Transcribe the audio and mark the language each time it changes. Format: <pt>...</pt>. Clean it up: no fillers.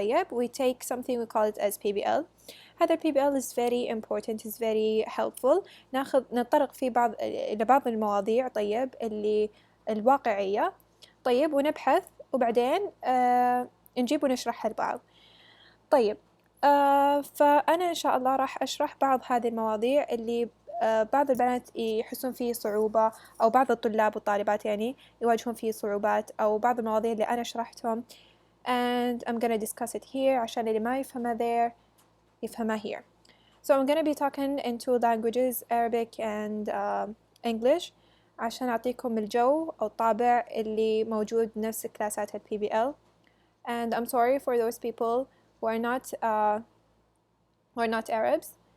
<en>طيب we take something we call it as PBL.</en> <ar>هذا</ar> <en>PBL is very important, is very helpful.</en> <ar>نتطرق في إلى بعض المواضيع طيب اللي الواقعية طيب، ونبحث وبعدين نجيب ونشرحها لبعض. طيب فأنا إن شاء الله راح أشرح بعض هذه المواضيع اللي بعض البنات يحسون فيه صعوبة، أو بعض الطلاب والطالبات يعني يواجهون فيه صعوبات، أو بعض المواضيع اللي أنا شرحتهم</ar> <en>and I'm gonna discuss it here</en> <ar>عشان اللي ما يفهمها</ar> <en>there</en> <ar>يفهمها</ar> <en>here. So I'm gonna be talking in two languages, Arabic and English</en> <ar>عشان أعطيكم الجو أو الطابع اللي موجود نفس كلاسات ال</ar> <en>PBL. And I'm sorry for those people who are not Arabs.</en>